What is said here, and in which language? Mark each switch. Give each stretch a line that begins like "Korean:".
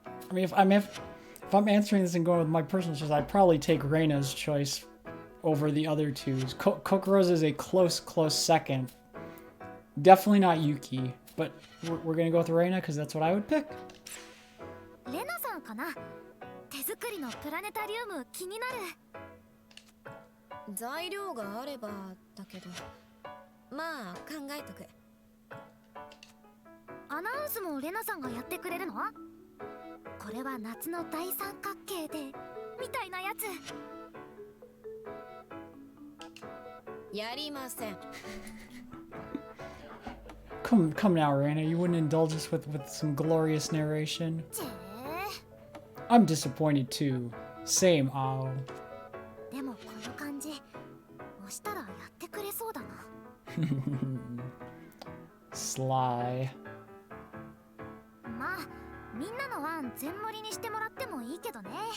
English: I mean, if I'm answering this and going with my personal choice, I'd probably take Reina's choice over the other twos. Kokoro's is a close second. Definitely not Yuki, but we're gonna go with Reina because that's what I would pick.
Japanese: レナさんかな。手作りのプラネタリウム気になる。材料があればだけど、まあ考えとく。アナウンスもレナさんがやってくれるの？これは夏の大三角形でみたいなやつ。やりません。
English: Come now, Reina. You wouldn't indulge us with some glorious narration. I'm disappointed too. Same, Ao.
Japanese: でもこの感じ、押したらやってくれそうだな。
English: Sly.
Japanese: まあ、みんなの案全盛りにしてもらってもいいけどね。